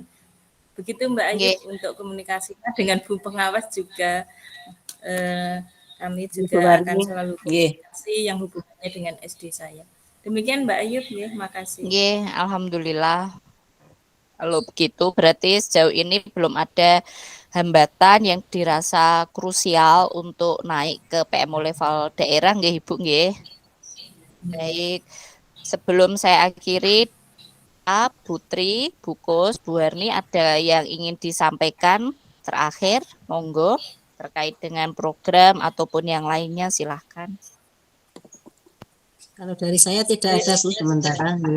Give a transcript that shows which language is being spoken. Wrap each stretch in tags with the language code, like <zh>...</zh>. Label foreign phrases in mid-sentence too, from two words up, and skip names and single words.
<id>Begitu Mbak Ayu untuk komunikasinya dengan Bu Pengawas juga kami juga akan selalu komunikasi yang hubungannya dengan SD saya. Demikian Mbak Ayu, ya, makasih. Alhamdulillah. Kalau begitu berarti sejauh ini belum ada hambatan yang dirasa krusial untuk naik ke PMO level daerah nggih Ibu nggih. Baik. Sebelum saya akhiri, Putri, Bu Kus, Bu Herni ada yang ingin disampaikan terakhir, monggo, terkait dengan program ataupun yang lainnya silahkan. Kalau dari saya tidak ada Bu sementara.</id>